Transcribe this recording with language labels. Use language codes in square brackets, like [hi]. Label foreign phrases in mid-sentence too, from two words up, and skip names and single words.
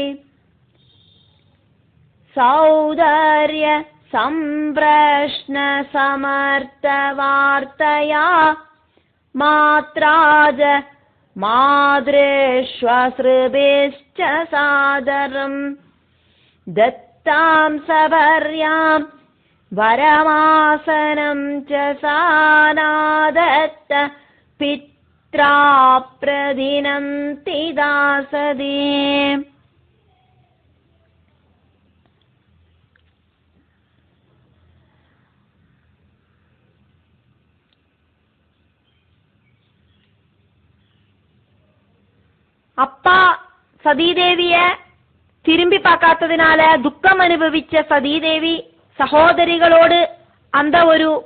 [sa] सौदर्य सम्प्रश्न समर्थवार्तया मात्राज मादृष्वस्रुभिश्च सादरम्. दत्तां सवर्यां वरमासनं च सा. नादत्त पित्रा प्रदिनन्तिता सती. [ta] அப்பா சதீதேவிய திரும்பி பார்க்காததினால துக்கம் அனுபவிச்ச சதீதேவி சகோதரிகளோடு அந்த ஒரு